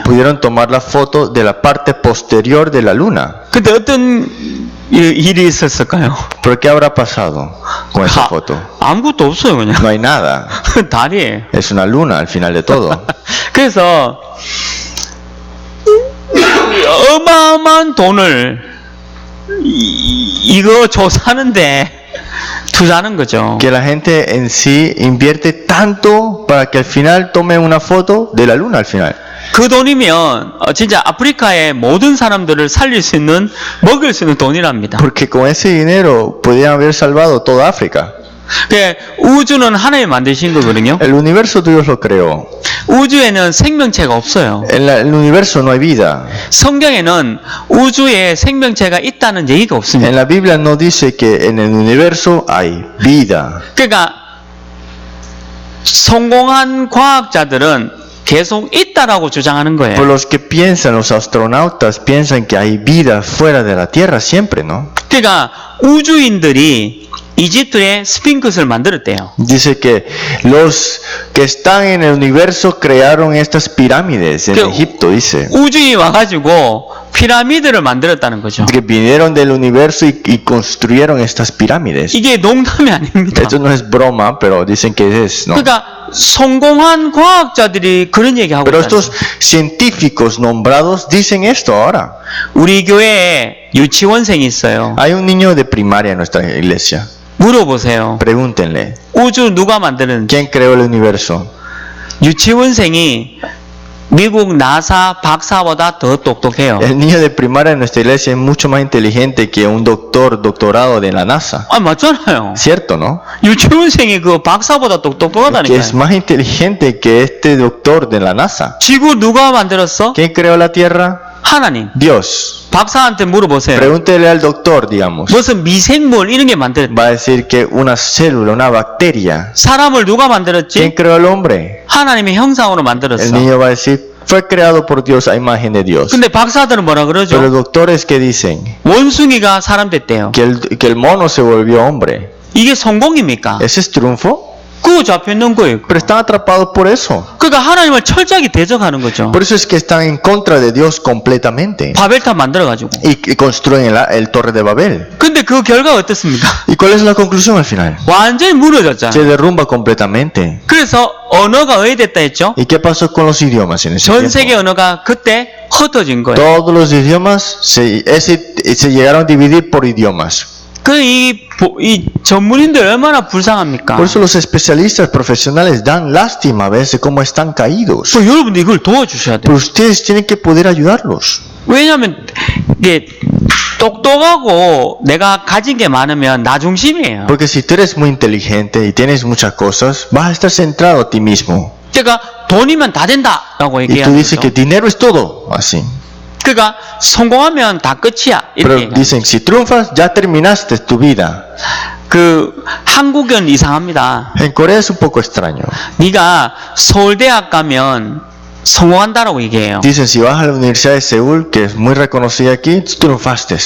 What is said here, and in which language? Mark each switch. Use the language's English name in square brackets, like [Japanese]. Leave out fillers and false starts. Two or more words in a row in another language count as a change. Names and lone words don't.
[Spanish] Pudieron tomar la foto de la parte posterior de la luna. [Korean] 근데 어떤 일이 있었을까요? [Spanish] ¿Pero qué habrá pasado con esa foto? [Korean] 아무것도 없어요, 그냥. [Spanish] No hay nada. [Korean] 달이에요. [Spanish] Es una luna al final de todo. [Korean] 그래서 어마어마한 돈을 이거 조사하는데 투자하는 거죠. [Spanish] Que la gente en sí invierte tanto para que al final tome una foto de la luna al final. [Korean] 그 돈이면 진짜 아프리카의 모든 사람들을 살릴 수 있는 먹일 수 있는 돈이랍니다. [Spanish] Porque con ese dinero podían haber salvado toda África. [Korean] 우주는 하나님이 만드신 거거든요. [Spanish] El universo Dios lo creó. [Korean] 우주에는 생명체가 없어요. [Spanish] En el universo no hay vida. [Korean] 성경에는 우주에 생명체가 있다는 얘기가 없습니다. [Spanish] En la Biblia no dice que en el universo hay vida. [Korean] 그러니까 성공한 과학자들은 계속 있다라고 주장하는 거예요. [Spanish] Por los que piensan, los astronautas piensan que hay vida fuera de la Tierra siempre, ¿no? [Korean] 그러니까 우주인들이 이집트에 스핑크스를 만들었대요. [Spanish] Dice que los que están en el universo crearon estas pirámides en Que- Egipto, dice. [Korean] 우주인이 와가지고 피라미드를 만들었다는 거죠. [Spanish] Que vinieron del universo y construyeron estas pirámides. [Korean] 이게 농담이 아닙니다. [Spanish] Esto no es broma, pero dicen que es, ¿no? [Korean] 그러니까 성공한 과학자들이 그런 얘기하고 [Spanish] Pero [Korean] 있어요. [Spanish] estos científicos nombrados dicen esto ahora. [Korean] 우리 교회에 유치원생이 있어요. [Spanish] Hay un niño de primaria en nuestra iglesia. [Korean] 물어보세요. [Spanish] Pregúntenle, [Korean] 우주 누가 만드는지. [Spanish] ¿quién creó el universo? [Korean] 유치원생이 미국 나사 박사보다 더 똑똑해요. [Spanish] El niño de primaria en nuestra iglesia es mucho más inteligente que un doctorado de la NASA. [Korean] 아, 맞잖아요. [Spanish] ¿Cierto, no? [Korean] 유치원생이 그 박사보다 [Spanish] Que [Korean] 똑똑하다니까요. [Spanish] es más inteligente que este doctor de la NASA. [Korean] 지구 누가 만들었어? [Spanish] ¿Quién creó la Tierra? [Korean] 하나님. [Spanish] Dios. [Korean] 박사한테 물어보세요. [Spanish] Pregúntele al doctor, digamos. [Korean] 무슨 미생물 이런 게 만들었대. [Spanish] Va a decir que una célula, una bacteria. [Korean] 사람을 누가 [Spanish] ¿Quién [Korean] 만들었지? [Spanish] creó al hombre? [Korean] 하나님의 형상으로 [Spanish] El [Korean] 만들었어. [Spanish] niño va a decir, fue creado por Dios a imagen de Dios. [Korean] 근데 박사들은 뭐라 [Spanish] Pero los [Korean] 그러죠? [Spanish] doctores que dicen [Korean] 원숭이가 사람 됐대요. [Spanish] que el mono se volvió hombre. [Korean] 이게 성공입니까? [Spanish] ¿Ese es triunfo? [Korean] 그거 잡혀 있는 거예요. [Spanish] Pero están atrapados por eso. [Korean] 그러니까 하나님을 철저하게 대적하는 거죠. [Spanish] Por eso es que están en contra de Dios completamente. [Korean] 바벨탑 만들어가지고. [Spanish] Y construyen el Torre de Babel. [Korean] 근데 그 결과가 어떻습니까? [Spanish] ¿Y cuál es la conclusión al final? [Korean] 완전히 무너졌잖아요. [Spanish] Se derrumba completamente. [Korean] 그래서 언어가 의됐다 했죠. [Spanish] ¿Y qué pasó con los idiomas en ese [Korean] 전 세계 [Spanish] tiempo? [Korean] 언어가 그때 흩어진 거예요. [Spanish] Todos los idiomas se llegaron a dividir por idiomas. [Korean] 이 전문인들 얼마나 불쌍합니까? [Spanish] Por eso los especialistas profesionales dan lástima a veces cómo están caídos. [Korean] 그 여러분들 이걸 도와주셔야 돼요. [Spanish] Pero ustedes tienen que poder ayudarlos. [Korean] 왜냐하면 이게 똑똑하고 내가 가진 게 많으면 나 중심이에요. [Spanish] Porque si tú eres muy inteligente y tienes muchas cosas, vas a estar centrado a ti mismo. [Korean] 그러니까 돈이면 다 된다라고 [Spanish] Y tú [Korean] 얘기하는 [Spanish] dices que [Korean] 거죠. [Spanish] dinero es todo, así. [Korean] 그러니까 성공하면 다 끝이야. [Spanish] Pero [Korean] 이렇게 얘기하는 [Spanish] dicen, si triunfas, ya terminaste tu vida. [Korean] 그 한국은 이상합니다. [Spanish] En Corea es un poco extraño. [Korean] 네가 서울대학 가면 성공한다라고 얘기해요. [Spanish] Dicen, si vas a la Universidad de Seúl, que es muy reconocida aquí, triunfaste.